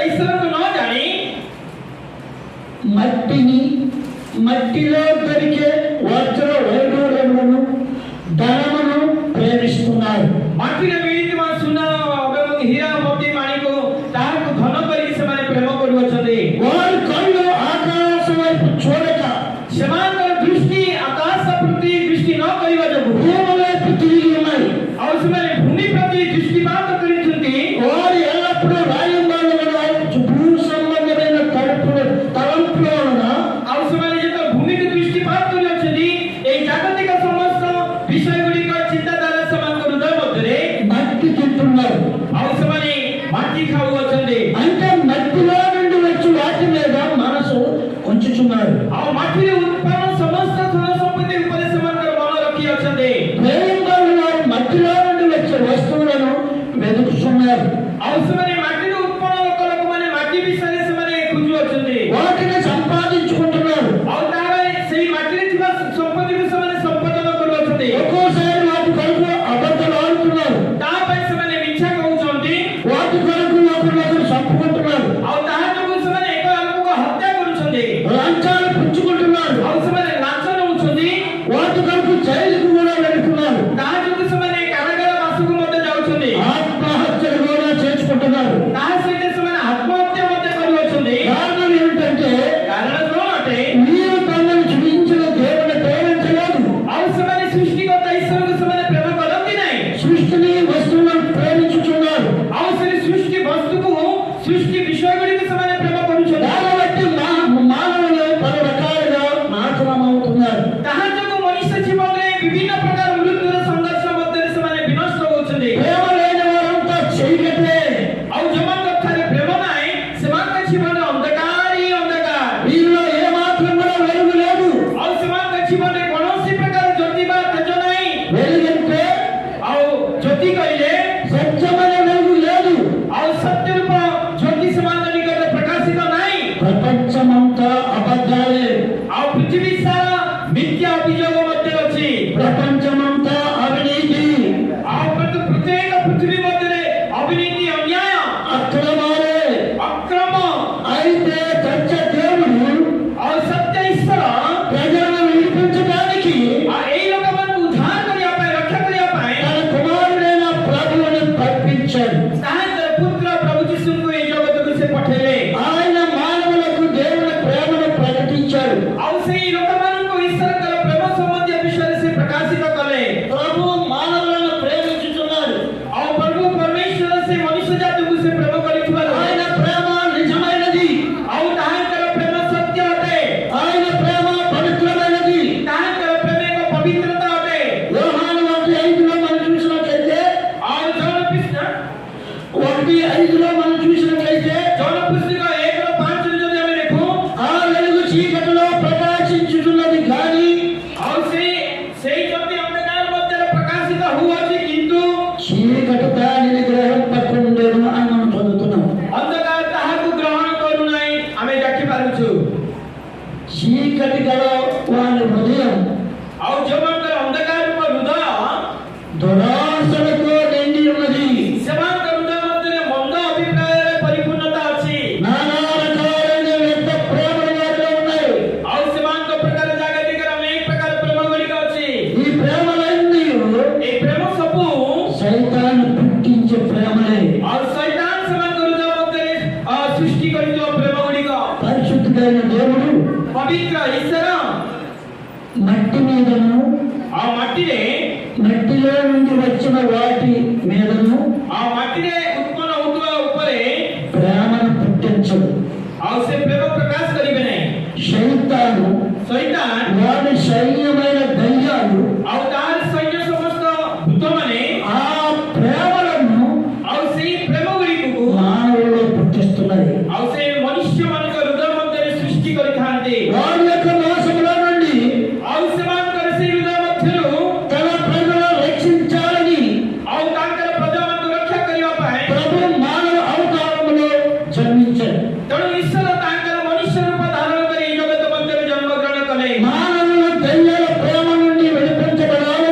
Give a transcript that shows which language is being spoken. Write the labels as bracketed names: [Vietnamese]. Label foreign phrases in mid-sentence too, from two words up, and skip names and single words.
[Odia] ଈଶ୍ୱରକୁ ନ ଜାଣି [Telugu] మట్టిలో దొరికే వజ్ర వైడూర్యములను ధనమును ప్రేమిస్తున్నారు. [Odia] ମାଟିରେ ମିଳିଥିବା ସୁନା ଏବଂ ହୀରା ମୋତି ମାଣିକୁ ତାହାକୁ ଧନ କରିକି ସେମାନେ ପ୍ରେମ କରୁଅଛନ୍ତି. [Telugu] వారి కళ్ళు ఆకాశం వైపు చూడక [Odia] ସେମାନଙ୍କର ଦୃଷ୍ଟି ଆକାଶ ପ୍ରତି ଦୃଷ୍ଟି ନ କରିବା ଯୋଗୁଁ [Telugu] భూమి వైపు తిరిగి ఉన్నాయి. [Odia] ଆଉ ସେମାନେ ଭୂମି ପ୍ରତି ଦୃଷ୍ଟିପାତ କରିଛନ୍ତି. [Telugu] వారు ఎల్లప్పుడూ రాయంబాలుగా భూ సంబంధమైన తలంపులో ఉన్న [Odia] ଆଉ ସେମାନେ ଯେତେବେଳେ ଭୂମିକୁ ଦୃଷ୍ଟିପାତ କରିଅଛନ୍ତି ଏହି ଜାଗତିକ ସମସ୍ତ ବିଷୟ ଗୁଡ଼ିକ ଚିନ୍ତାଧାରା ସେମାନଙ୍କ ହୃଦୟ ମଧ୍ୟରେ [Telugu] మట్టి తింటున్నారు. [Odia] ଆଉ ସେମାନେ ମାଟି ଖାଉଅଛନ୍ତି. [Telugu] అంటే మట్టిలో నుండి వచ్చి వాటి మీద మనసు ఉంచుతున్నారు. [Odia] ଆଉ ମାଟିରେ ଉତ୍ପନ୍ନ ସମସ୍ତ ଧନ ସମ୍ପତ୍ତି ଉପରେ ସେମାନଙ୍କର ମନ ରଖିଅଛନ୍ତି. [Telugu] రాయంబాలు వారు మట్టిలో నుండి వచ్చే వస్తువులను వెతుకుతున్నారు. [Odia] ଆଉ ସେମାନେ ମାଟିରୁ ଉତ୍ପନ୍ନ ଲୋକମାନେ ମାଟି ବିଷୟରେ ସେମାନେ ଖୋଜୁଅଛନ୍ତି. [Telugu] వాటిని సంపాదించుకుంటున్నారు. [Odia] ଆଉ ତାର ସେଇ ମାଟିରେ ଥିବା ସମ୍ପତ୍ତିକୁ ସେମାନେ ସମ୍ପାଦନ କରୁଅଛନ୍ତି. [Telugu] ఒక్కోసారి వాటి కొరకు అబద్ధాలు ఆడుతున్నారు. [Odia] ତା ପାଇଁ ସେମାନେ ମିଛ କହୁଛନ୍ତି. [Telugu] వాటి కొరకు ఒకరినొకరు చంపుకుంటున్నారు. [Odia] ଆଉ ତାହା ଯୋଗୁଁ ସେମାନେ ଏକ ଲୋକକୁ ହତ୍ୟା କରୁଛନ୍ତି. [Telugu] లంచాలు పుచ్చుకుంటున్నారు. [Odia] ଆଉ ସେମାନେ ଲାଞ୍ଚ ନେଉଛନ୍ତି. [Telugu] వాటి కొరకు జైలుకు కూడా వెళుతున్నారు. [Odia] ତାହା ଯୋଗୁଁ ସେମାନେ କାରାଗାର ବାସକୁ ମଧ୍ୟ ଯାଉଛନ୍ତି. [Telugu] ఆత్మహత్యలు కూడా చేసుకుంటున్నారు. [Odia] ତାହା ସହିତ ସେମାନେ ଆତ୍ମହତ୍ୟା ମଧ୍ୟ କରୁଅଛନ୍ତି. [Telugu] కారణం ఏమిటంటే [Odia] କାରଣ କ'ଣ ଅଟେ? [Telugu] మీరు తమను సృష్టించిన దేవుని ప్రేమించలేదు. [Odia] ଆଉ ସେମାନେ ସୃଷ୍ଟିକର୍ତ୍ତା ଈଶ୍ୱରକୁ ସେମାନେ ପ୍ରେମ କରନ୍ତି ନାହିଁ. [Telugu] సృష్టిని వస్తువులను ప్రేమించుతున్నారు. [Odia] ଆଉ ସେ ସୃଷ୍ଟି ବସ୍ତୁକୁ ସୃଷ୍ଟି ବିଷୟ ଗୁଡ଼ିକୁ ସେମାନେ ପ୍ରେମ କରୁଛନ୍ତି. [Telugu] దాన్ని బట్టి మానవులు పలు రకాలుగా నాశనం అవుతున్నారు. [Odia] ତାହା ଯୋଗୁଁ ମଣିଷ ଜୀବନରେ ବିଭିନ୍ନ ପ୍ରକାର ମୃତ୍ୟୁର ସଂଘର୍ଷ ମଧ୍ୟରେ ସେମାନେ ବିନଷ୍ଟ ହେଉଛନ୍ତି. [Telugu] ప్రేమ లేని వారంతా చీకటే. [Odia] ଆଉ ଯୋଉମାନଙ୍କ ଠାରେ ପ୍ରେମ ନାହିଁ ସେମାନଙ୍କ ଜୀବନରେ ଅନ୍ଧକାର ହିଁ ଅନ୍ଧକାର. [Telugu] వీరిలో ఏ మాత్రం కూడా వెలుగు లేదు. [Odia] ଆଉ ସେମାନଙ୍କ ଜୀବନରେ କୌଣସି ପ୍ରକାର ଜ୍ୟୋତି ବା ତେଜ ନାହିଁ. [Telugu] వెలుగంటే [Odia] ଆଉ ଜ୍ୟୋତି କହିଲେ [Telugu] సత్యమైన వెలుగు లేదు. [Odia] ଆଉ ସତ୍ୟ ରୂପ ଜ୍ୟୋତି ସେମାନଙ୍କ ନିକଟରେ ପ୍ରକାଶିତ ନାହିଁ. [Telugu] ప్రపంచమంతా అబద్ధాలే. [Odia] ଆଉ ପୃଥିବୀ ସାରା ମିଥ୍ୟା ଅଭିଯୋଗ ମଧ୍ୟ ଅଛି. [Telugu] ప్రపంచమంతా అవినీతి, [Odia] ଆଉ ପ୍ରତ୍ୟେକ ପୃଥିବୀ ମଧ୍ୟରେ ଅବିନୀତି ଅନ୍ୟାୟ [Telugu] అక్రమాలే. [Odia] ଅକ୍ରମ. [Telugu] అయితే సత్య దేవుడు [Odia] ଆଉ ସତ୍ୟ ଈଶ୍ୱର [Telugu] ప్రజలను విడిపించడానికి [Odia] ଆଉ ଏଇ ଲୋକମାନଙ୍କୁ ଉଦ୍ଧାର କରିବା ପାଇଁ ରକ୍ଷା କରିବା ପାଇଁ [Telugu] తన కుమారుడైన ప్రభువుని పంపించాడు. [Odia] ତାହାଙ୍କର ପୁତ୍ର ପ୍ରଭୁ ଯୀଶୁଙ୍କୁ ଏଇ ଜଗତକୁ ସେ ପଠେଇଲେ. [Telugu] ఆయన మానవులకు దేవుని ప్రేమను ప్రకటించాడు. [Odia] ଆଉ ସେଇ ଲୋକମାନଙ୍କୁ ଈଶ୍ୱରଙ୍କର ପ୍ରେମ ସମ୍ବନ୍ଧୀୟ ବିଷୟରେ ସେ ପ୍ରକାଶିତ କଲେ. [Telugu] ప్రభు మానవులను ప్రేమించుతున్నారు. [Odia] ଆଉ ପ୍ରଭୁ ପରମେଶ୍ୱର ସେ ମନୁଷ୍ୟ ଜାତିକୁ ସେ ପ୍ରେମ କରିଥିବାରୁ [Telugu] ఆయన ప్రేమ నిజమైనది. [Odia] ଆଉ ତାହାଙ୍କର ପ୍ରେମ ସତ୍ୟ ଅଟେ. [Telugu] ఆయన ప్రేమ పవిత్రమైనది. [Odia] ତାହାଙ୍କର ପ୍ରେମ ଏକ ପବିତ୍ରତା ଅଟେ. [Telugu] యోహాను 1:5లో మనం చూసినట్లయితే [Odia] ଆଉ ଜନ ପୁସ୍ତକ [Telugu] 1:5లో మనం చూసినట్లయితే [Odia] ଜନ ପୁସ୍ତକ 1:5 ଯଦି ଆମେ ଦେଖୁ [Telugu] ఆ వెలుగు చీకటిలో ప్రకాశించుతున్నది కానీ [Odia] ଆଉ ସେଇ ଜ୍ୟୋତି ଅନ୍ଧକାର ମଧ୍ୟରେ ପ୍ରକାଶିତ ହୁଅଛି କିନ୍ତୁ [Telugu] చీకటి దానిని గ్రహింపకుండెను అని మనం చదువుతున్నాం. [Odia] ଅନ୍ଧକାର ତାହାକୁ ଗ୍ରହଣ କରୁନାହିଁ ଆମେ ଦେଖିପାରୁଛୁ. [Telugu] చీకటి గల వారి హృదయం [Odia] ଆଉ ଯୋଉମାନଙ୍କର ଅନ୍ଧକାର ରୂପ ହୃଦୟ [Telugu] దురాశలతో నిండి ఉన్నది. [Odia] ସେମାନଙ୍କ ହୃଦୟ ମଧ୍ୟରେ ମନ୍ଦ ଅଭିପ୍ରାୟରେ ପରିପୂର୍ଣ୍ଣତା ଅଛି. [Telugu] నానా రకాలైన వ్యర్థ ప్రేమలు వారిలో ఉన్నాయి. [Odia] ଆଉ ସେମାନଙ୍କ ପ୍ରକାର ଜାଗତିକର ଅନେକ ପ୍ରକାର ପ୍ରେମ ଗୁଡ଼ିକ ଅଛି. [Telugu] ఈ ప్రేమలన్నీ [Odia] ଏଇ ପ୍ରେମ ସବୁ [Telugu] సైతాను పుట్టించే ప్రేమలే. [Odia] ଆଉ ଶୈତାନ ସେମାନଙ୍କ ହୃଦୟ ମଧ୍ୟରେ ସୃଷ୍ଟି କରିଥିବା ପ୍ରେମ ଗୁଡ଼ିକ. [Telugu] పరిశుద్ధుడైన దేవుడు [Odia] ପବିତ୍ର ଈଶ୍ୱର [Telugu] మట్టి మీదను [Odia] ଆଉ [Telugu] మట్టిలో నుండి వచ్చిన వాటి మీదను [Odia] ଆଉ ମାଟିରେ ଉତ୍ପନ୍ନ ହେଉଥିବା ଉପରେ [Telugu] ప్రేమను పుట్టించడు. [Odia] ଆଉ ସେ ପ୍ରେମ ପ୍ରକାଶ କରିବେ ନାହିଁ. [Telugu] సైతాను [Odia] ଶୈତାନ [Telugu] వారి సైన్యమైన దయ్యాలు [Odia] ଆଉ ତାର ସୈନ୍ୟ ସମସ୍ତ ଭୂତମାନେ [Telugu] ఆ ప్రేమలను [Odia] ଆଉ ସେଇ ପ୍ରେମ ଗୁଡ଼ିକୁ [Telugu] మానవుల్లో పుట్టిస్తున్నాయి. [Odia] ଆଉ ସେ ମନୁଷ୍ୟମାନଙ୍କ ହୃଦୟ ମଧ୍ୟରେ ସୃଷ୍ଟି କରିଥାନ୍ତି. [Telugu] వారి యొక్క మోసములో నుండి [Odia] ଆଉ ସେମାନଙ୍କର ସେଇ ହୃଦୟ ମଧ୍ୟରୁ [Telugu] తన ప్రజలను రక్షించాలని [Odia] ଆଉ ତାଙ୍କର ପ୍ରଜାମାନଙ୍କୁ ରକ୍ଷା କରିବା ପାଇଁ [Telugu] ప్రభు మానవ అవతారములో జన్మించాడు. [Odia] ତେଣୁ ଈଶ୍ୱର ତାଙ୍କର ମନୁଷ୍ୟ ରୂପ ଧାରଣ କରି ଏଇ ଜଗତ ମଧ୍ୟରେ ଜନ୍ମଗ୍ରହଣ କଲେ. [Telugu] మానవులు దయ్యాల ప్రేమ నుండి విడిపించబడాలి.